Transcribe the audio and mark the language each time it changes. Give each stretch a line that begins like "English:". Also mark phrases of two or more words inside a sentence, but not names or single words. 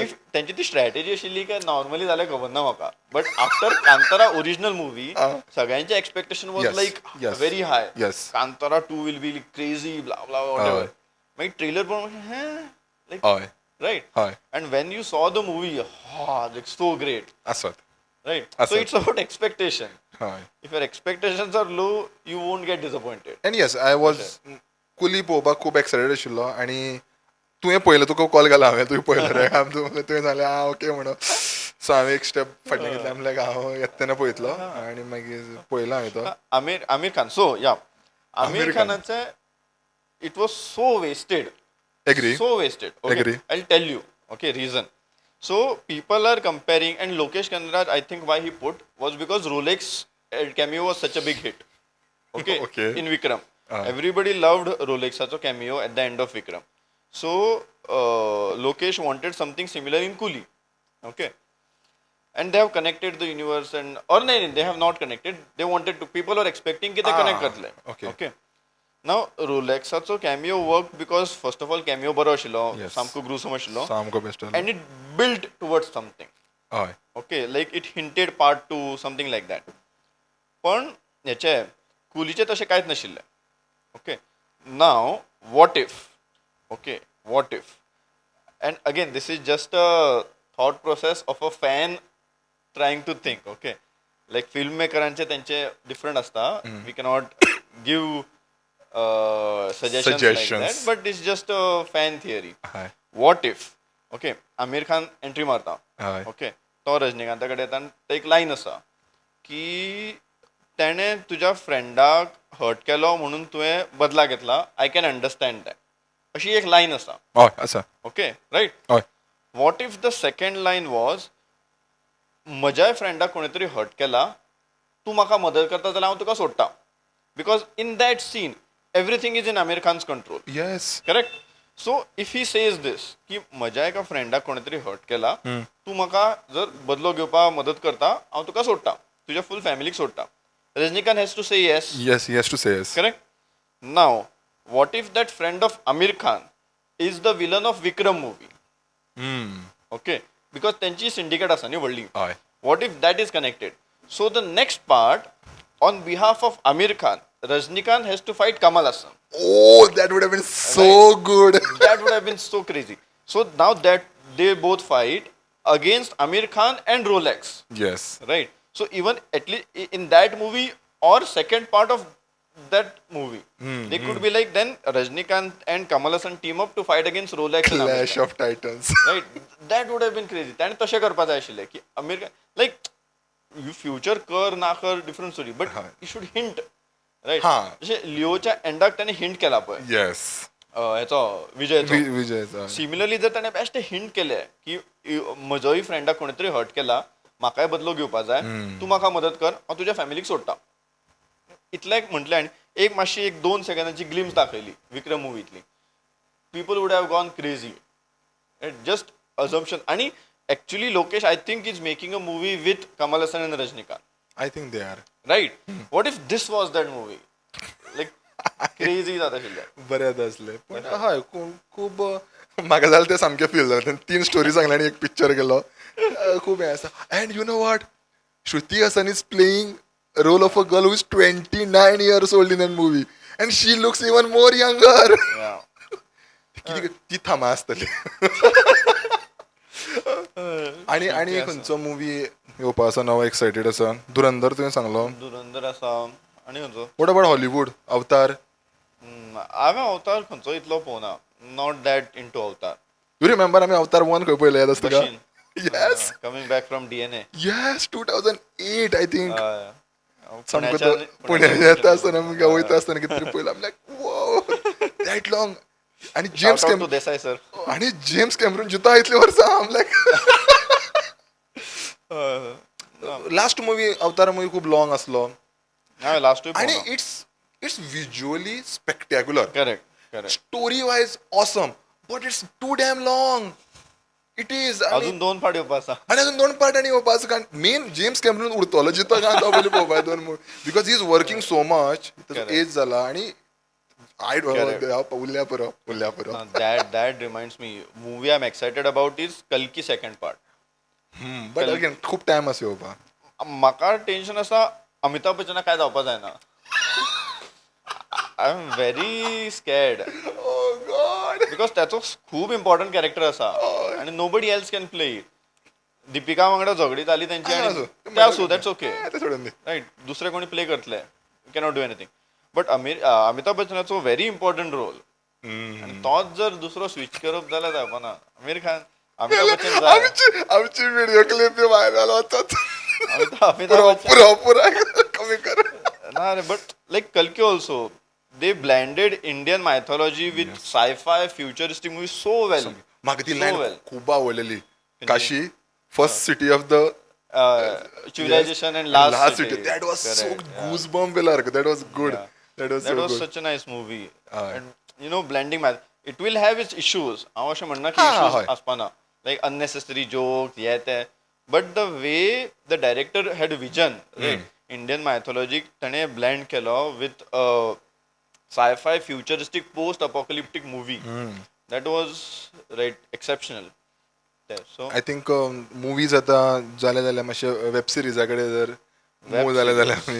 Konkani: इफ त्यांची ती स्ट्रॅटेजी आशिल्ली काय नॉर्मली जाल्यार खबर ना म्हाका
English: but after Kantara original movie
Konkani: सगळ्यांचे
English: expectation was Yes, लाईक yes, very high yes. Kantara 2 will be crazy bla bla whatever
Konkani: मागीर ट्रेलर पळोवन
English: लाईक
Konkani: हय
English: राईट
Konkani: हय
English: And when you saw the movie like so great
Konkani: आसत
English: Right so
Konkani: Asat.
English: It's about expectation
Konkani: हय
English: If your expectations are low you won't get disappointed And yes I was Coolie
Konkani: पळोवपाक खूब एक्सायटेड आशिल्लो आनी तुवें पळयलो तुका कॉल केला हांवें तुवें पळयलो रे तुवें सांगलें आं ओके म्हणून सो हांवें एक स्टेप फाटल्यान घेतलें आमी लायक हांव येता तेन्ना पळयतलो आनी मागीर पळयलो हांवें तो
English: Aamir Khan so ya Aamir आमिर खान. खानाचे it was so wasted एग्री so wasted. Okay, Agree. I'll tell you. Okay, reason. So people are comparing, and Lokesh Kandaraj, I think why he put was because Rolex cameo was such a big hit. Okay. Okay. In Vikram, everybody loved Rolex's cameo at the end of Vikram. So Lokesh wanted something similar in Coolie. Okay. And they have connected the universe, and or no, they have not connected. They wanted to. People are expecting कि they connect करतले. okay. Okay. Now Rolex'चो cameo worked because first of all cameo
Konkani: बरो आशिल्लो
English: Yes.
Konkani: सामको gruesome आशिल्लो सामको बेस्ट
English: and it built towards something.
Konkani: हय
English: Okay, like it hinted part 2 something like that.
Konkani: पण हेचे कुलीचे तशें कांयच नाशिल्लें Okay.
English: Now, what if? Okay, what if? And again, this is just a thought process of a fan trying to think. Okay, like filmmakeraंचे त्यांचे different असता. We cannot give suggestions like that, Suggestions. but it's just a fan theory. हय What if?
Konkani: Okay, आमिर खान एंट्री मारता. हय ओके, तो रजनीकांताकडे येता आनी एक लाईन असा की त्याने तुझ्या फ्रेंडाक हर्ट केलो म्हणून तुवें बदला घेतला.
English: I can understand that.
Konkani: अशी एक लाईन असा. हय आसा
English: Okay, right.
Konkani: हय
English: What if the second line was
Konkani: म्हज्याय फ्रेंडाक कोणी तरी हर्ट केला, तू म्हाका मदत करता जाल्यार हांव तुका सोडटा.
English: Because in that scene everything is in Aamir Khan's control. येस करेक्ट. So if he says this
Konkani: की म्हज्या एका फ्रेंडाक कोणी तरी हर्ट केला, तू म्हाका जर बदलो घेवपाक मदत करता, हांव तुका सोडटा, तुज्या फूल फॅमिलीक सोडटा.
English: Rajinikanth has to say yes. Yes yes to say yes Correct? Now, what if that friend of Amir Khan is the villain of Vikram movie? Okay? Because
Konkani: त्यांची syndicate असा न्ही व्हडली. हय
English: What if that is connected? So the next part, on behalf of Amir Khan, Rajnikant has to fight Kamal Hassan. Oh, that would have been so good. That would have been so crazy. So now that they both fight against Amir Khan and Rolex. Yes. Right? So even at least in that movie or second part of that movie, they could be like then Rajnikant and Kamal Hassan team up to fight against Rolex and Amir Clash Khan. of Titans. Right? That would have been crazy.
Konkani: त्याने तशें करपा जाय आशिल्लें की Amir Khan,
English: like you future
Konkani: कर ना कर
English: different story, but you should hint. Right?
Konkani: हा. जशें लिओच्या एंडाक त्याने हिंट केला पळय
English: Yes.
Konkani: ह्याचो विजयचो. विजय सिमिलरली जर ताणें बेश्टे हिंट केले की म्हजोय फ्रेंडाक कोणी तरी हर्ट केला, म्हाकाय बदलो घेवपा जाय, तूं म्हाका मदत कर, हांव तुज्या फॅमिलीक सोडटा. इतलें म्हणलें आनी एक मातशी एक 2 सेकंदाची ग्लिम्स दाखयली विक्रम मुवींतली.
English: People would have gone crazy. Just assumption. आणि actually Lokesh I think is making a movie with Kamal Haasan and Rajinikanth. I think they are. Right. What if this was that movie?
Konkani: लायक क्रेझी जाता आशिल्लें. बरें जातलें पण हय खूब म्हाका जालें तें सामकें फील जालें. 3 स्टोरी सांगले आनी एक पिक्चर केलो. खूब हें आसा.
English: And you know what, Shruti Haasan is playing role of a girl who is 29 years old in that movie and she looks even more younger.
Konkani: ती थामा आसतली. आणि खंयचो मुवी येवपा आसा नवो एक्सायटेड आसा? धुरंधर तुवें सांगलो. धुरंधर आसा. आनी खंयचो?
English: What about Hollywood? Avatar?
Konkani: हांवें अवतार खंयचो इतलो पळोवना.
English: Not that into Avatar. You remember
Konkani: आमी अवतार 1 खंय पळयलें याद आसता का?
English: Machine. येस Coming back from DNA. Yes 2008 I think.
Konkani: सामको पुण्याच्यान- पुण्याच्या येता आसतना आमी वयता आसतना कितें तरी पळयलां.
English: Like whoa that long. आणि जेम्स Shout out to देसाई सर.
Konkani: आणि जेम्स कॅमरून जिता इतली वर्सां आम लायक
English: last movie Avatar movie
Konkani: खूब लॉंग आसलो हांवें लास्ट वीक
English: आणि it's visually spectacular. Correct correct. Story wise awesome but it's too damn long. It is.
Konkani: अजून 2 फाट येवपा आसा. आणि अजून 2 पार्ट आणि येवपाचो कारण मेन जेम्स कॅमरून उरतलो जितो काय तो पयलीं पळोवपाक 2 मुवी
English: because he is working so much. Correct.
Konkani: एज जाला आणि आय
English: Correct.
Konkani: उरल्या पुरो.
English: That reminds me, movie I'm excited about is Kalki second part. But again
Konkani: खूप टायम आसा येवपाक. म्हाका टेन्शन आसा अमिताभ बच्चनाक काय जावपा जायना.
English: I am very scared Oh God. बिकॉज
Konkani: त्याचो खूब
English: important character
Konkani: आसा आणि
English: nobody else can play it.
Konkani: दिपिका वांगडा झगडी जाली तेंची आणि ते आसूं
English: that's okay.
Konkani: ते सोडून दी.
English: राईट.
Konkani: दुसरे कोणी प्ले करतले.
English: You cannot do anything.
Konkani: बट अमिताभ बच्चनाचो
English: very important role
Konkani: आणि तोच जर दुसरो स्विच करप जाल्यार जावपाना. आमिर खान अमिताभ बच्चन जाय. आमची व्हिडिओ क्लिप व्हायरल होतात. अमिताभ बच्चन पुरा कमी कर. ना रे.
English: But like Kalki also they blended Indian mythology with sci-fi futuristic movies so well.
Konkani: म्हाका ती
English: So लायन well.
Konkani: खूब आवडलेली. काशी
English: first city of the Civilization and Last City. City. That was so Correct, yeah. goosebump arc. That was good. Yeah. That was That so was good. such a nice movie. Aye. And blending math. It will have its issues.
Konkani: हांव अशें म्हणना की हा,
English: issues
Konkani: हय. आसपाना.
English: Like unnecessary jokes,
Konkani: हे ते.
English: But the way the director had vision, right? Indian mythology
Konkani: ताणे blend केलो
English: with sci-fi futuristic post-apocalyptic movie. That was exceptional. There. So I think movies
Konkani: आतां जाल्या मातशे वेब सिरिजा कडेन जर मूव जाले जाल्यार